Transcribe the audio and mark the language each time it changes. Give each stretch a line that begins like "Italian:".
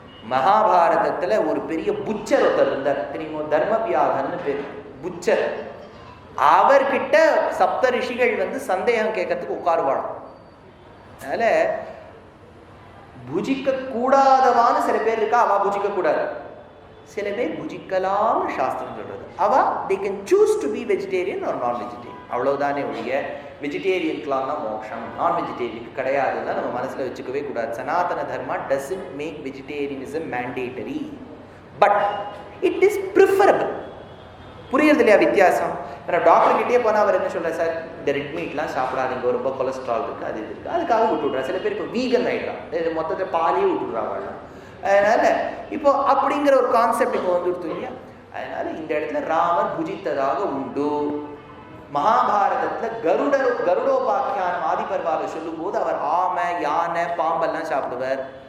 Tamil: மகாபாரதத்துல ஒரு பெரிய புச்சர் ஒருத்தர் இருந்தார் தெரியுமோ, தர்மவியாதன்னு பேர். புச்சர். அவர்கிட்ட சப்த ரிஷிகள் சந்தேகம் கேட்கறதுக்கு உட்காருவாடும். அதனால புஜிக்க கூடாதவான்னு சில பேர் இருக்கா, அவ புஜிக்க கூடாது. சில பேர் புஜிக்கலாம்னு சாஸ்திரம் சொல்றது. அவ
English: they can choose to be vegetarian or non-vegetarian.
Tamil: அவ்வளவுதானே ஒழிய வெஜிடேரியனுக்குலாம் தான் மோட்சம், நான் வெஜிடேரியனுக்கு கிடையாதுன்னா நம்ம மனசுல வச்சுக்கவே கூடாது.
English: Sanatana Dharma doesn't make vegetarianism mandatory, but it is preferable.
Tamil: புரியுறது இல்லையா வித்தியாசம்? டாக்டர் கிட்டே போனால் அவர் என்ன சொல்கிறார், சார் இந்த ரெட் மீட்லாம் சாப்பிடாதீங்க, ரொம்ப கொலஸ்ட்ரால் இருக்குது, அது இருக்குது, அதுக்காக விட்டுவிட்றா. சில பேர் இப்போ வீகன் ஆகிடுறான், இது மொத்தத்தை பாலையே விட்டுடுறாங்க. அதனால் இப்போ அப்படிங்கிற ஒரு கான்செப்ட் இப்போ வந்துடுத்து இல்லையா? அதனால இந்த இடத்துல ராமர் புஜித்ததாக உண்டு. மகாபாரதத்தில் கருடோபாக்கியானம் ஆதிபர்வாவை சொல்லும்போது அவர் ஆமை, யானை, பாம்பெல்லாம் சாப்பிடுவார்.